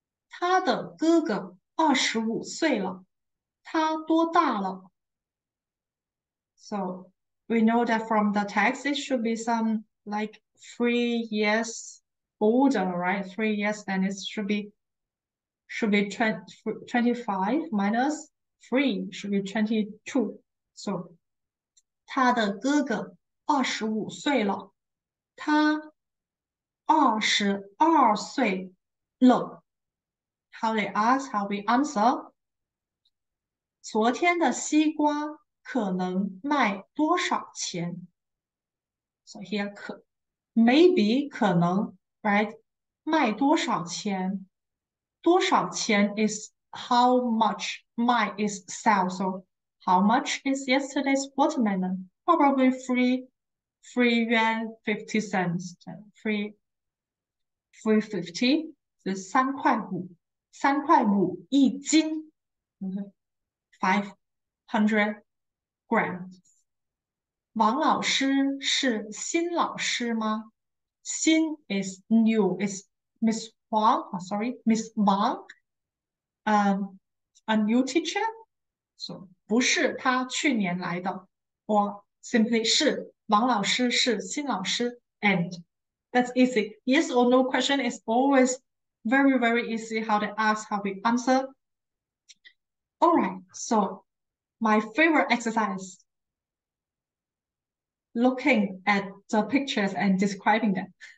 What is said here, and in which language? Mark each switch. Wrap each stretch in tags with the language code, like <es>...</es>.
<zh>他的哥哥25岁了，他多大了？</zh> <en>So we know that from the text it should be some like 3 years older, right? 3 years, then it should be 25 minus 3 should be 22.</en> <zh>So 他的哥哥25岁了，他22岁了。</zh> <en>How they ask, how we answer.</en> <zh>昨天的西瓜可能卖多少钱？</zh> <en>So here maybe</en> <zh>可能</zh> <en>right</en> <zh>卖多少钱？多少钱</zh> <en>is how much 卖 is sell. So how much is yesterday's watermelon? Probably 3 yuan 50 cents. 3.50 is 3.5</en> <zh>3.5一斤。</zh> <en>500 100 grams.</en> <zh>王老师是新老师吗？</zh> <en>新 is new, is Miss Huang, Miss Wang, a new teacher.</en> <zh>So 不是他去年来的，</zh> <en>or simply</en> <zh>是王老师是新老师</zh> <en>and that's easy. Yes or no question is always very, very easy how they ask, how we answer. All right, so my favorite exercise, looking at the pictures and describing them.</en>